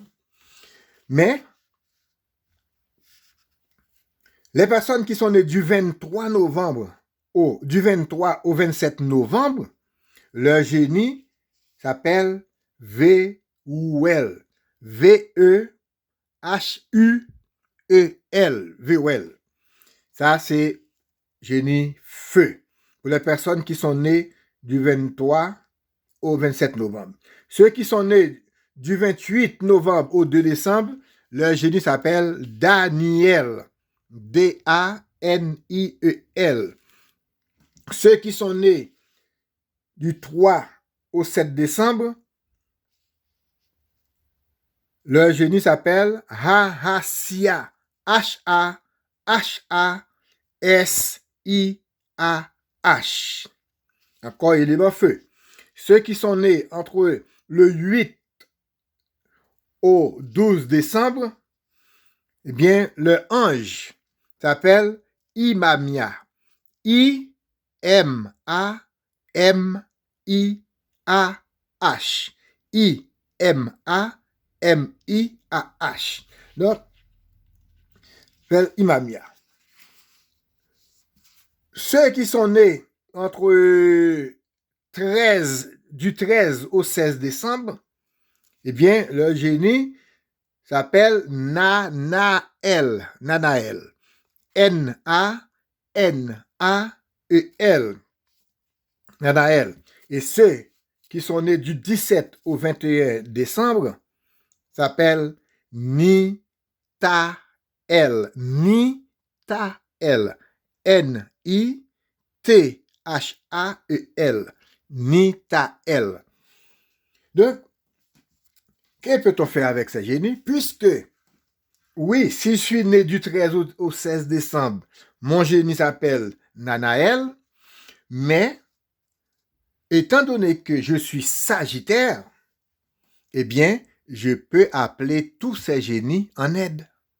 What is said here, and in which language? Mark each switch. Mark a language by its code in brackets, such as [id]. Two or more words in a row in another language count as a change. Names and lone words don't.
[fr] Mais, les personnes qui sont nées du 23 novembre du 23 au 27 novembre, leur génie s'appelle VUL. V-E-H-U-E-L. VUL. Ça, c'est génie feu. Pour les personnes qui sont nées du 23 au 27 novembre. Ceux qui sont nés du 28 novembre au 2 décembre, leur génie s'appelle Daniel. D-A-N-I-E-L. Ceux qui sont nés du 3 au 7 décembre, leur génie s'appelle Hahasia. H-A-H-A-S-I-A-H. Encore élément feu. Ceux qui sont nés entre le 8 au 12 décembre, eh bien, le ange s'appelle Imamia. I-M-A-M-I-A-H. I-M-A-M-I-A-H. Donc, c'est Imamia. Ceux qui sont nés entre du 13 au 16 décembre, eh bien, le génie s'appelle Nanaël. Nanaël. N-A-N-A-E-L. Nanaël. Et ceux qui sont nés du 17 au 21 décembre s'appellent Nitaël. Nitaël. N-I-T-H-A-E-L. Nitaël. Donc, que peut-on faire avec ces génies? Puisque, oui, si je suis né du 13 au 16 décembre, mon génie s'appelle Nanaël, mais étant donné que je suis Sagittaire, eh bien, je peux appeler tous ces génies en aide.